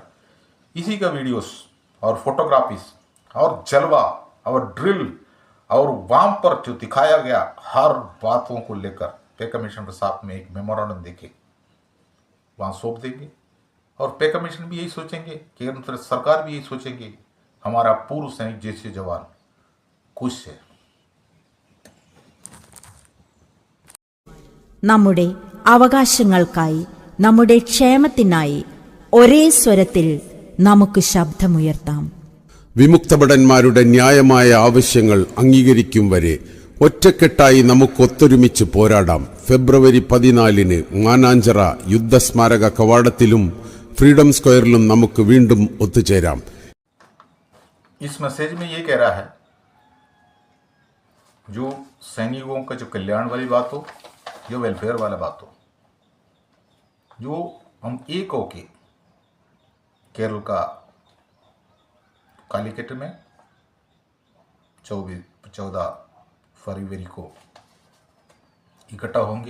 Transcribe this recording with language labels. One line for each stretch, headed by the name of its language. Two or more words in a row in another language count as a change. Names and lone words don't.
Hindi: इसी का वीडियोस और फोटोग्राफीज और जलवा और ड्रिल और वहाँ पर जो दिखाया गया हर बातों को लेकर
English: pay commission
Hindi: के साथ में एक मेमोरेंडम देके वहाँ सौंप देंगे और
English: pay commission
Hindi: भी यही सोचेंगे, केंद्र सरकार भी यही सोचेंगे, हमारा पूर्व सैनिक जैसे जवान खुश है।
Malayalam: നമ്മുടെ അവകാശങ്ങൾക്കായി, നമ്മുടെ ക്ഷേമത്തിനായി ഒരേ സ്വരത്തിൽ നമുക്ക് ശബ്ദമുയർത്താം. വിമുക്തഭടന്മാരുടെ ന്യായമായ ആവശ്യങ്ങൾ അംഗീകരിക്കും വരെ ഒറ്റക്കെട്ടായി നമുക്കൊത്തൊരുമിച്ച് പോരാടാം. ഫെബ്രുവരി 14 മാനാഞ്ചിറ യുദ്ധസ്മാരക കവാടത്തിലും ഫ്രീഡം സ്ക്വയറിലും നമുക്ക് വീണ്ടും ഒത്തുചേരാം.
Hindi: इस मैसेज में ये कह रहा है, जो सैनिकों का जो कल्याण वाली बात हो, जो वेलफेयर वाला बात हो, जो हम एक होके केरल का कालीकट में 14 फरवरी को इकट्ठा होंगे।